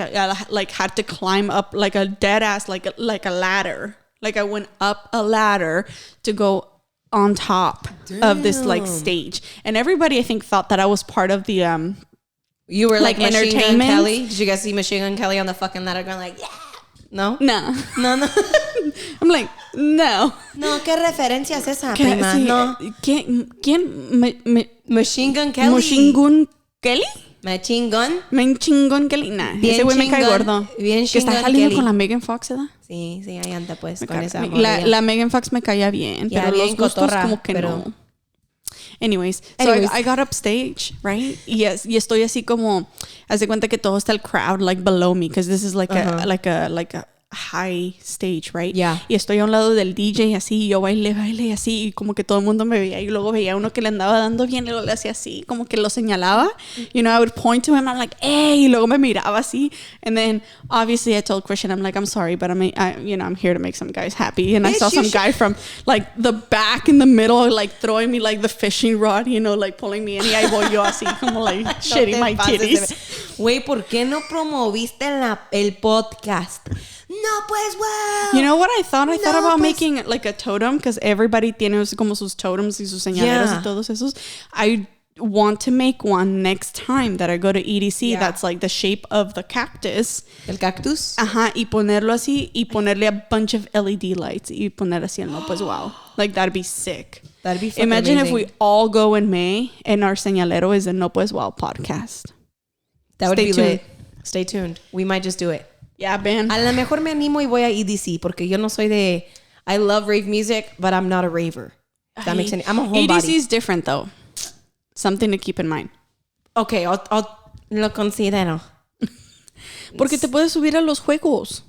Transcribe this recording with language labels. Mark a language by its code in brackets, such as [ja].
[en] I like had to climb up like a dead ass, like a ladder. Like I went up a ladder to go on top of this like stage, and everybody I think thought that I was part of the you were like entertainment. Machine Gun Kelly. Did you guys see Machine Gun Kelly on the fucking ladder going like, yeah? No. I'm like, no. [es] ¿Qué referencia es esa, prima? Sí, no. ¿Quién? Machine Gun Kelly. Machine Gun Kelly. Machine Gun Kelly. Nah, bien ese güey me cae gordo. Bien que está saliendo con la Megan Fox, ¿verdad? Sí, ahí anda pues con esa la Megan Fox me caía bien, pero los gustos como que no. [en] Anyways, so I got up stage, right? [es] Y estoy así como, haz de cuenta que todo está el [en] crowd like below me, because this is like a high stage, right? Yeah. [es] Y estoy a un lado del DJ así, y yo baile así, y como que todo el mundo me veía, y luego veía uno que le andaba dando bien, y luego le hacía así, como que lo señalaba. [en] You know, I would point to him, I'm like, hey, [es] y luego me miraba así. [en] And then, obviously, I told Christian, I'm like, I'm sorry, but I'm here to make some guys happy. And I saw some guy from, like, the back in the middle, like, throwing me, like, the fishing rod, you know, like, pulling me in, [es] y ahí voy yo así, como, [en] like, shitting my titties. [es] Güey, ¿por qué no promoviste el podcast? No, pues, wow. [en] You know what I thought? I thought about making like a totem, because everybody [es] tiene como sus totems y sus señaleros y todos esos. [en] I want to make one next time that I go to EDC that's like the shape of the cactus. [es] El cactus? Ajá, y ponerlo así y ponerle [en] a bunch of LED lights [es] y poner así el no pues wow. [en] Like that'd be sick. That'd be fucking Imagine amazing. if we all go in May and our señalero is a no pues wow podcast. That would be lit. Stay tuned. We might just do it. Yeah, man. [es] A lo mejor me animo y voy a EDC porque yo no soy de... [en] I love rave music, but I'm not a raver. If that makes any. I'm a homebody. EDC is different though. Something to keep in mind. Okay, I'll [es] lo considero. Porque te puedes subir a los juegos.